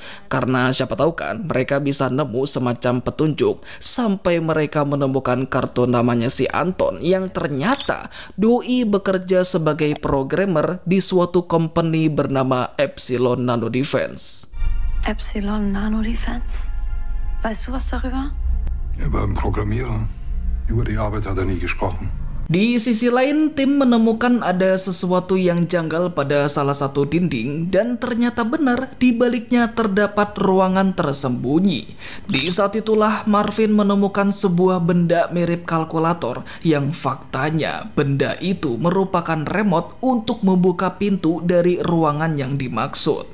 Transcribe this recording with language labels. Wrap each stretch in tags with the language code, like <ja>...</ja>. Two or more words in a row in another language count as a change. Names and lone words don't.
<id>Karena siapa tahu kan, mereka bisa nemu semacam petunjuk. Sampai mereka menemukan kartu namanya si Anton yang ternyata doi bekerja sebagai programmer di suatu company bernama Epsilon Nano Defense.</id> <de>Epsilon Nano Defense? Weißt du was darüber? Er war ein Programmierer. Über die Arbeit hat er nie gesprochen.</de> <id>Di sisi lain, tim menemukan ada sesuatu yang janggal pada salah satu dinding dan ternyata benar di baliknya terdapat ruangan tersembunyi. Di saat itulah Marvin menemukan sebuah benda mirip kalkulator yang faktanya benda itu merupakan remote untuk membuka pintu dari ruangan yang dimaksud.</id>